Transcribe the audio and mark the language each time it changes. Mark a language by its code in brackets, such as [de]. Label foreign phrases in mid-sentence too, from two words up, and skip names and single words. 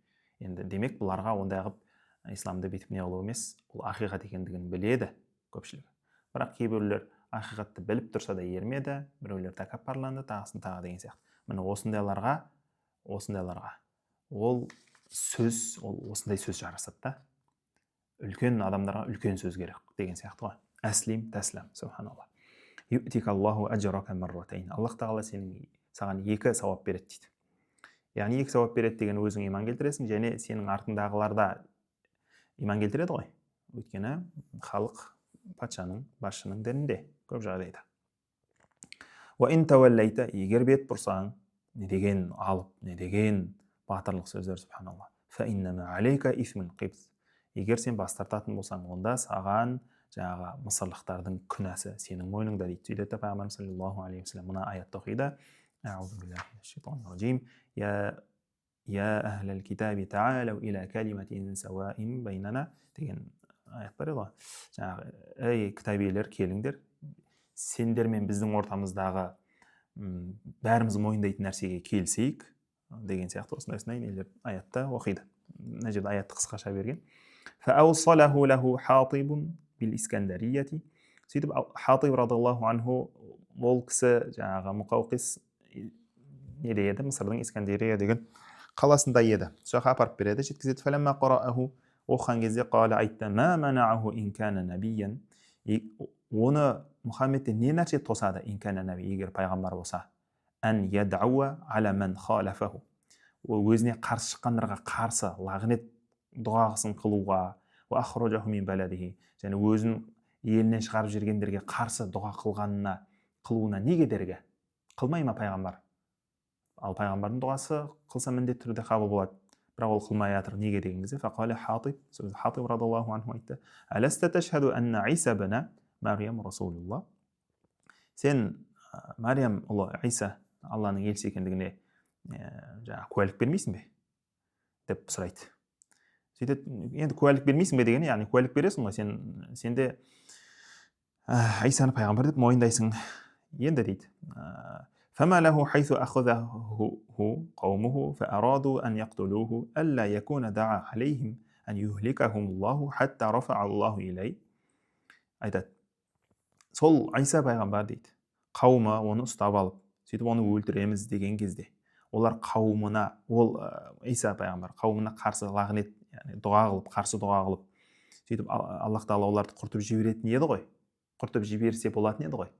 [kk] Енді демек бұларға ондай қылып исламды бүйтіп не қылу емес, ол ақиқат екендігін біледі көпшілігі. Бірақ кейбіреулер ақиқатты біліп тұрса да ермеді, біреулер тәкаппарланды, тағысын тағы деген сияқты. Міне осындайларға ол осындай сөз жарасады да. Үлкен адамдарға үлкен сөз керек деген сияқты ғой. [ar] أسلم تسلم سبحان الله يؤتك الله أجرك مرتين. [kk] Аллах тағала саған 2 сауап береді дейді. Яғни 2 сауап береді деген өзің иман келтіресің, және сенің артындағылар да иман келтіреді ғой. Өйткені халық патшаның, басшының дінінде көп жағдайда. [ar] وإن توليت, [kk] егер бет бұрсаң, не деген алып, не деген батырлық сөздер, субханаллах. [ar] فإنما عليك إثم القبط. [kk] Егер сен бас тартатын болсаң, онда саған жаңағы мысырлықтардың күнәсі сенің мойныңда дейді. Сөйтеді пайғамбарымыз [ar] صلى الله عليه وسلم [kk] мына аятты оқиды. [ar] أعوذ بالله من الشيطان الرجيم. يا أهل الكتاب تعالوا إلى كلمة سواء بيننا [kk] деген аят бар еді. Жаңағы ей кітабилер, келіңдер, сендер мен біздің ортамыздағы бәріміз мойындайтын нәрсеге келісейік деген сияқты осындай нелер аятта оқиды. Мына жерде аятты қысқаша берген. [ar] فأوصله له حاطب بالإسكندرية. [kk] Сөйтіп Хатиб [ar] رضي الله عنه [kk] ол кісі жаңағы Муқауқис неде еді, Мысырдың Искандерия деген қаласында еді. Соға апарып береді, жеткізеді. [ar] فلما قرأه, [kk] оқыған кезде қала айтты: [ar] ما منعه إن كان نبيا. [kk] Оны Мұхаммедтен не нәрсе тосады, [ar] إن كان نبي, [kk] егер пайғамбар болса? [ar] أن يدعو على من خالفه. [kk] Ол өзіне қарсы шыққандарға қарсы лағнет дұғасын қылуға, [ar] وأخرجه من بلده, [kk] және өзін елінен шығарып жібергендерге қарсы дұға қылуына не кедергі? Қылмай ма пайғамбар? Ал пайғамбардың дұғасы қылса міндетті түрде қабыл болады. Бірақ ол қылмай жатыр, неге деген кезде фақала Хатиб [ar] رضي الله عنه [kk] айтты: [ar] ألست تشهد أن عيسى ابن مريم رسول الله. [kk] Сен Мариям ұлы Иса Алланың елшісі екендігіне куәлік бермейсің бе? деп сұрайды. Сөйтеді, енді куәлік бермейсің бе деген, яғни куәлік бересің ғой, сенде Исаны пайғамбар деп мойындайсың енді дейді. [ar] فما له حيث أخذه قومه فأرادوا أن يقتلوه ألا يكون دعا عليهم أن يهلكهم الله حتى رفع الله إليه. [kk] айтады, сол Айса пайғамбар дейді, қауымы оны ұстап алып, сөйтіп оны өлтіреміз деген кезде, олар қауымына, ол Иса пайғамбар қауымына қарсы лағнет, яғни дұға қылып, қарсы дұға қылып, сөйтіп Аллах тағала оларды құртып жіберетін еді ғой, құртып жіберсе болатын еді ғой.